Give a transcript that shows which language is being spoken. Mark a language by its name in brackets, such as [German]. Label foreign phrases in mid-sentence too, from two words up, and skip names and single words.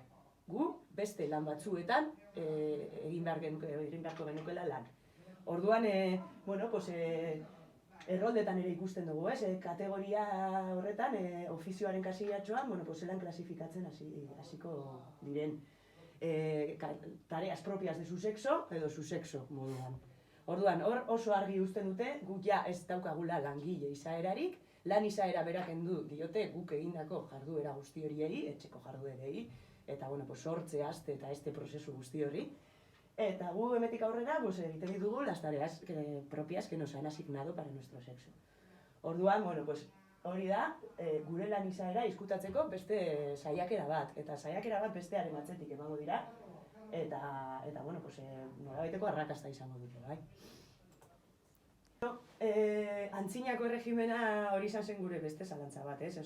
[Basque] Gu beste lan batzuetan egin beharko genukela lan. Orduan, [Spanish] bueno, pues, [Basque] erroldetan ere ikusten dugu, kategoria horretan, ofizioaren kasillatxoan, [Spanish] bueno, pues, [Basque] zelan klasifikatzen hasiko diren [Spanish] tareas propias de su sexo [Basque] edo [Spanish] su sexo [Basque] moduan. Orduan, hor oso argi uzten dute, guk ja ez daukagula langile izaerarik, lan izaera berak kendu diote guk egindako jarduera guzti horiei, etxeko jarduerei, eta, [Spanish] bueno, pues, [Basque] sortze, aste eta este prozesu guzti hori. Eta gu hemetik aurrera, pues, egiten ditugu [Spanish] las tareas propias que nos han asignado para nuestro sexo. [Basque] Orduan, [Spanish] bueno, pues, [Basque] hori da, gure lan izaera izkutatzeko beste saiakera bat. Eta saiakera bat bestearen atzetik emango dira. Eta [Spanish] bueno, pues, [Basque] norabaiteko arrakasta izango dute, bai. Antzinako erregimena hori izan zen gure beste zalantza bat, ez?